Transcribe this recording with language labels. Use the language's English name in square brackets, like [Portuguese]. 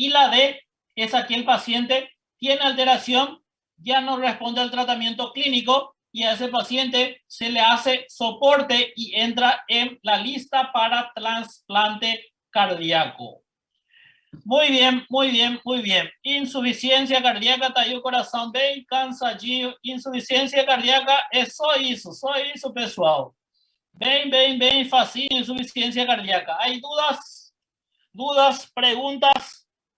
[Spanish] Y la D es aquí el paciente tiene alteración, ya no responde al tratamiento clínico y a ese paciente se le hace soporte y entra en la lista para trasplante cardíaco. Muy bien, muy bien, muy bien. [Portuguese] Insuficiencia cardíaca, tá aí o coração bem cansadinho. Insuficiência cardíaca é só isso, pessoal. [Spanish] Bem facinho, insuficiencia cardíaca. ¿Hay dudas? ¿Dudas? ¿Preguntas?